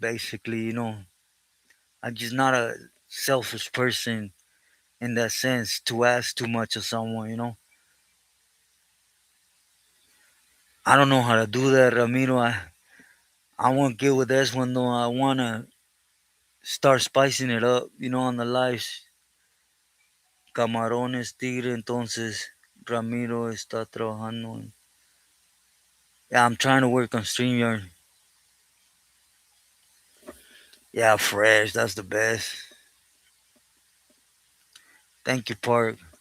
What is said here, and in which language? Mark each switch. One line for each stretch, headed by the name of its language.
English: Basically, you know, I'm just not a selfish person in that sense to ask too much of someone. You know, I don't know how to do that, Ramiro. I won't get with this one though. I wanna start spicing it up, you know, on the lives.
Spanish: Camarones Tigre, entonces Ramiro está trabajando.
English: Yeah, I'm trying to work on StreamYard. Yeah, fresh, that's the best. Thank you, Park.